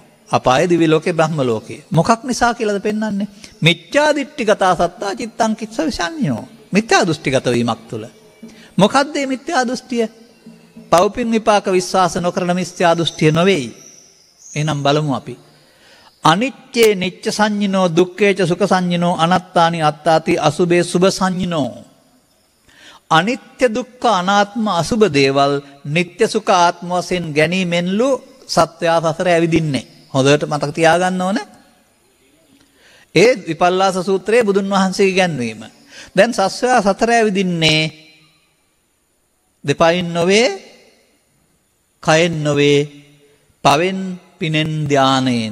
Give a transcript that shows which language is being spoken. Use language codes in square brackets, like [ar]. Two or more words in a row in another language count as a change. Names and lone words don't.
[si] අපාය, දිව්‍ය ලෝකේ, බ්‍රහ්ම ලෝකේ. මොකක් නිසා කියලාද පෙන්වන්නේ? [pi] මිච්ඡා දිට්ඨිගතා සත්තා චිත්තං කිස්ස විසඤ්ඤෝ. [si] මිත්‍යා දෘෂ්ටිගත වීමක් තුල. මොකද්ද මේ මිත්‍යා දෘෂ්ටිය? පෞපින් විපාක විශ්වාස නොකරන මිත්‍යා දෘෂ්ටිය නොවේයි. එහෙනම් බලමු අපි. [pi] අනිච්චේ නිච්ච සංඤිනෝ, දුක්ඛේච සුඛ සංඤිනෝ, අනත්තානි අත්තාති අසුභේ සුභ සංඤිනෝ. [si] අනිත්‍ය දුක්ඛ අනාත්ම අසුභ දේවල් නිත්‍ය සුඛ ආත්ම වශයෙන් ගැනීමෙන්ලු සත්වයා සසර ඇවිදින්නේ. හොඳට මතක තියාගන්න ඕන. ඒ විපල්ලාස සූත්‍රයේ බුදුන් වහන්සේගේ ගැන්වීම. දැන් සත්වයා සතර ඇවිදින්නේ දෙපයින් නොවේ, කයෙන් නොවේ පවෙන් පිනෙන් ධානයෙන්.